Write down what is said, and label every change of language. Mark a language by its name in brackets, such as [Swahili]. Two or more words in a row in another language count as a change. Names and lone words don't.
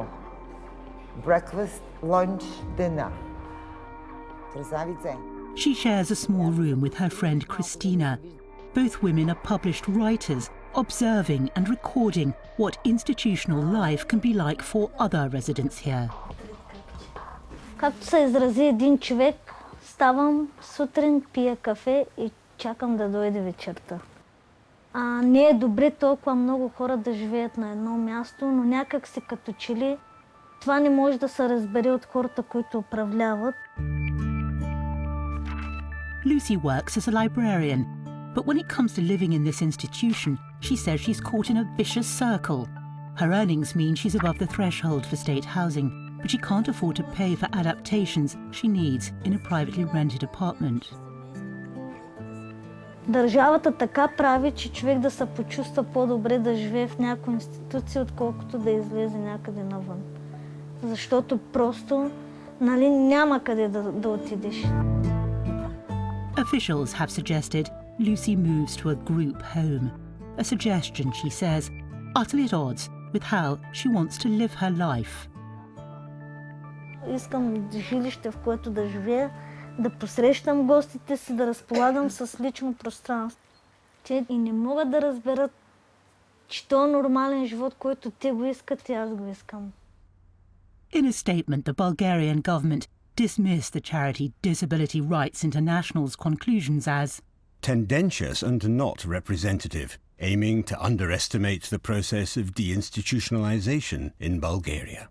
[English] Breakfast, lunch, dinner. She shares a small room with her friend Christina. Both women are published writers, observing and recording what institutional life can be like for other residents here. [Bulgarian] Както се изрази един човек, ставам сутрин, пия кафе и чакам да дойде вечерта. Не е добре толкова много хора да живеят на едно място, но някак си като че ли това не може да се разбере от хората, които управляват. [English] Lucy works as a librarian, but when it comes to living in this institution, she says she's caught in a vicious circle. Her earnings mean she's above the threshold for state housing, but she can't afford to pay for adaptations she needs in a privately rented apartment. [Bulgarian] Държавата така прави, че човек да се почувства по-добре да живее в някоя институция, отколкото да излезе някъде навън. Защото просто, няма къде да отидеш. [English] Officials have suggested Lucy moves to a group home, a suggestion, she says, utterly at odds with how she wants to live her life. [Bulgarian] Искам жилище, в което да живея, да посрещам гостите си, да разполагам с лично пространство. Те и не могат да разберат, че то е нормален живот, който те го искат и аз го искам. [English] In a statement, the Bulgarian government dismissed the charity Disability Rights International's conclusions as tendentious and not representative, aiming to underestimate the process of deinstitutionalization in Bulgaria.